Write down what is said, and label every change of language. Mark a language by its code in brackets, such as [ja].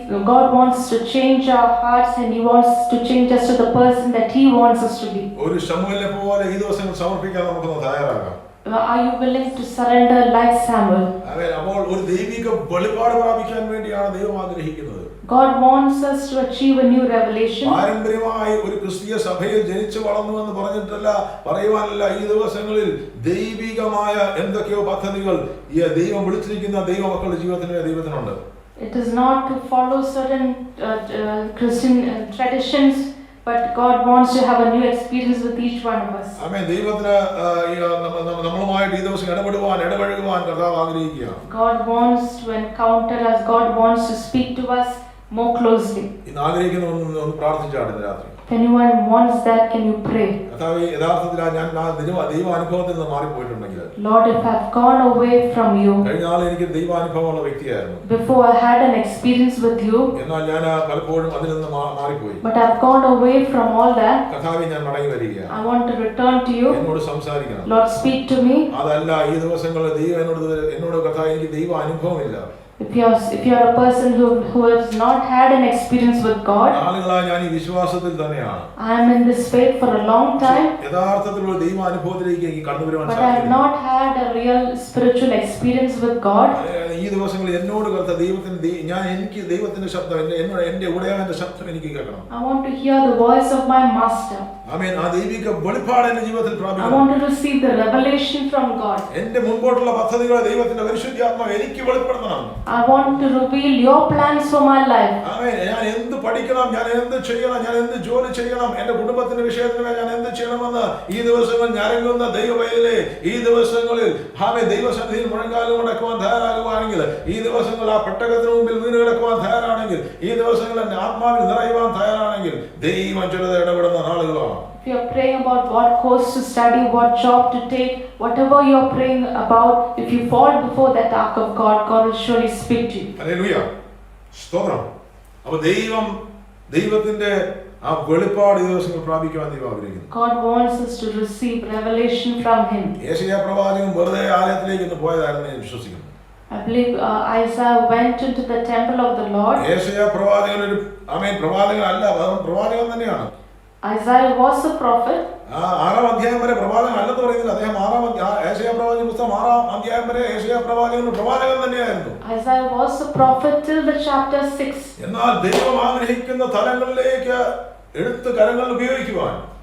[en] God wants to change our hearts, and He wants to change us to the person that He wants us to be. [ml] ഒരു ശമൂവേലിനെ പോലെ ഈ ദിവസങ്ങൾ സമർപ്പിക്കാൻ നമുക്കൊന്ന് തയ്യാറാകാം. [en] Are you willing to surrender like Samuel? [ml] ആമേൻ. അപ്പോൾ ഒരു ദൈവിക വെളിപാട് പ്രാപിക്കാൻ വേണ്ടിയാണ് ദൈവം ആഗ്രഹിക്കുന്നത്. [en] God wants us to achieve a new revelation. [ml] പാരമ്പര്യമായി ഒരു ക്രിസ്തീയ സഭയിൽ ജനിച്ചു വളർന്നു എന്ന് പറയുവാനല്ല, ഈ ദിവസങ്ങളിൽ ദൈവികമായ എന്തൊക്കെയോ പദ്ധതികൾ ഈ ദൈവം വിളിച്ചിരിക്കുന്ന ദൈവമക്കളുടെ ദൈവത്തിനുണ്ട്. [en] It is not to follow certain Christian traditions, but God wants to have a new experience with each one of us. [ml] ആമേൻ. ദൈവത്തിന് നമ്മളുമായിട്ട് ഈ ദിവസം ഇടപഴകുവാൻ കർത്താവ് ആഗ്രഹിക്കുകയാണ്. [en] God wants to encounter us. God wants to speak to us more closely. [ml] ഇന്ന് ആഗ്രഹിക്കുന്ന ഒന്ന് പ്രാർത്ഥിച്ചാണ് രാത്രി. [en] If anyone wants that, can you pray? [ml] കർത്താവേ, യഥാർത്ഥത്തിൽ ഞാൻ ദൈവാനുഭവത്തിൽ നിന്ന് മാറിപ്പോയിട്ടുണ്ടെങ്കിൽ, [en] Lord, if I've gone away from you, [ml] കഴിഞ്ഞ നാൾ എനിക്ക് ദൈവാനുഭവമുള്ള വ്യക്തിയായിരുന്നു. [en] before I had an experience with you, [ml] എന്നാൽ ഞാൻ പലപ്പോഴും അതിൽ നിന്ന് മാറിപ്പോയി. [en] but I've gone away from all that. [ml] കർത്താവേ, ഞാൻ മടങ്ങി വരികയാണ്. [en] I want to return to you. [ml] എന്നോട് സംസാരിക്കണം. [en] Lord, speak to me. [ml] അതല്ല, ഈ ദിവസങ്ങളിൽ ദൈവം എന്നോട് കർത്താവേ, എനിക്ക് ദൈവ അനുഭവമില്ല. [en] If you're a person who has not had an experience with God, [ml] നാളുകളായി ഞാൻ ഈ വിശ്വാസത്തിൽ തന്നെയാണ്. [en] I am in this faith for a long time, [ml] യഥാർത്ഥത്തിലുള്ള ദൈവ അനുഭവത്തിലേക്ക് എനിക്ക് കടന്നുവരുവാൻ [en] but I have not had a real spiritual experience with God. [ml] ഈ ദിവസങ്ങളിൽ എന്നോട് എനിക്ക് ദൈവത്തിന്റെ ശബ്ദം, എന്റെ ഉടയവന്റെ ശബ്ദം എനിക്ക് കേൾക്കണം. [en] I want to hear the voice of my master. [ml] ആമേൻ. ആ ദൈവിക വെളിപ്പാട് എന്റെ ജീവിതത്തിൽ [en] I [ml] പ്രാപിക്കണം. [en] want to receive the revelation from God. [ml] എന്റെ മുൻപോട്ടുള്ള പദ്ധതികളെ ദൈവത്തിന്റെ പരിശുദ്ധാത്മാവ് എനിക്ക് വെളിപ്പെടുത്തണം. [en] I want to reveal your plans for my life. [ml] ആമേൻ. ഞാൻ എന്ത് പഠിക്കണം, ഞാൻ എന്ത് ചെയ്യണം, ഞാൻ എന്ത് ജോലി ചെയ്യണം, എന്റെ കുടുംബത്തിന്റെ വിഷയത്തിന് ഞാൻ എന്ത് ചെയ്യണമെന്ന് ഈ ദിവസങ്ങൾ ഞരങ്ങുന്ന ദൈവവൈദ്യരെ ഈ ദിവസങ്ങളിൽ ദൈവസന്നിധിയിൽ മുഴങ്കാലം മുടക്കുവാൻ തയ്യാറാകുവാണെങ്കിൽ, ഈ ദിവസങ്ങൾ ആ പെട്ടകത്തിന് മുമ്പിൽ വീണ് കിടക്കുവാൻ തയ്യാറാണെങ്കിൽ, ഈ ദിവസങ്ങൾ എന്റെ ആത്മാവിൽ നിറയുവാൻ തയ്യാറാണെങ്കിൽ ദൈവം ചിലത് ഇടപെടുന്ന നാളുകളാണ്. [en] If you're praying about what course to study, what job to take, whatever you're praying about, if you fall before that ark of God, God will surely speak to you. [ml] Hallelujah. സ്തോത്രം. അപ്പോൾ ദൈവത്തിന്റെ ആ വെളിപ്പാട് ഈ ദിവസങ്ങൾ പ്രാപിക്കുവാൻ ദൈവം ആഗ്രഹിക്കുന്നു. [en] God wants us to receive revelation from Him. [ml] യേശയ്യാ പ്രവാചകൻ വെറുതെ ആലയത്തിലേക്ക് ഒന്ന് പോയതാണെന്ന് ഞാൻ വിശ്വസിക്കുന്നു. [en] I believe Isaiah went into the temple of the Lord. [ml] യേശയ്യാ പ്രവാചകൻ പ്രവാചകൻ തന്നെയാണ്. [en] Isaiah was a prophet. [ml] 6-ാം അധ്യായം വരെ പ്രവാചകൻ അല്ലെന്ന് പറയുന്നില്ല. അദ്ദേഹം യേശയ്യാ പ്രവാചകൻ പുസ്തകം 6-ാം അധ്യായം വരെ യേശയ്യാ പ്രവാചകൻ തന്നെയായിരുന്നു. [en] Isaiah was a prophet till the chapter 6. [ml] എന്നാൽ ദൈവം ആഗ്രഹിക്കുന്ന തലങ്ങളിലേക്ക് എടുത്ത് കരങ്ങൾ ഉപയോഗിക്കുവാൻ,